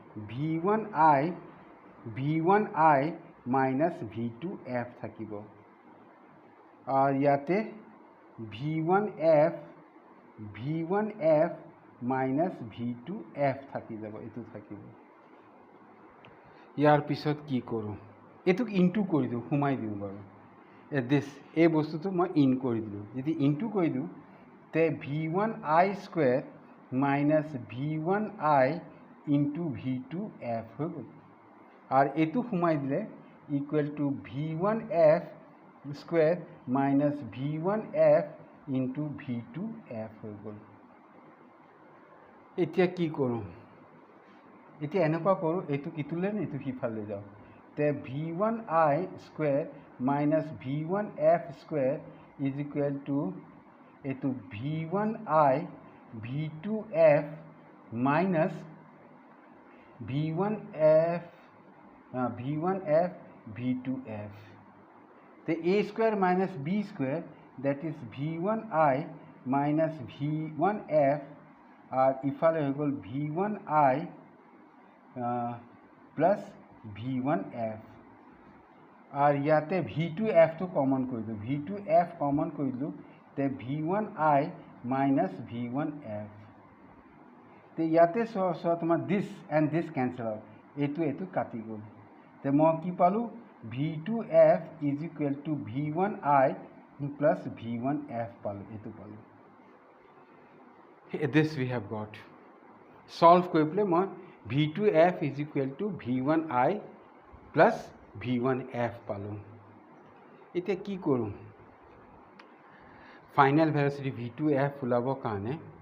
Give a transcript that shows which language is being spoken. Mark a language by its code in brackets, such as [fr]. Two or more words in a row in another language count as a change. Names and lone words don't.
[as] v1 I মাইনাছ v2 f থাকিব আৰু ইয়াতে v1 f মাইনাছ v2 f থাকি যাব এইটো থাকিব ইয়াৰ পিছত কি কৰোঁ এইটোক ইনটু কৰি দিওঁ সোমাই দিওঁ বাৰু এই বস্তুটো মই ইন কৰি দিলোঁ যদি ইনটু কৰি দিওঁ তে v1 I [en] square minus [as] v1 I ইনটু v2 f হৈ গ'ল আর এইটো সোমাই দিলে [en] equal to [as] v1 f [en] square minus [as] v1 f ইনটু v2 f হৈ গ'ল এতিয়া কি কৰোঁ এতিয়া এনেকুৱা কৰোঁ এইটোক ইটোলৈ এইটো সিফালে যাওঁ তে v1 I [en] square minus [as] v1 f [en] square is equal to [as] এইটো v1 I v2 f মাইনাছ v1 f v2 f তে a [en] square minus b square that is [as] v1 I মাইনাছ v1 f আর ইফালে হৈ গ'ল v1 I প্লাছ v1 f আর ইয়াতে v2 f টো কমন কৰি দিওঁ v2 f কমন কৰি দিলোঁ তে v1 I মাইনাছ v1 f তে ইয়াতে চোৱা তোমাৰ [en] this and this cancel out [as] এইটো কাটি গ'ল তে মই কি পালোঁ v2 f [en] is equal to [as] v1 I প্লাছ v1 f পালোঁ এইটো পালোঁ [en] this we have got solve [as] কৰি পেলাই মই v2 f [en] is equal to [as] v1 I plus v1 f পালোঁ এতিয়া কি কৰোঁ [en] final velocity [as] v2 f ওলাবৰ কাৰণে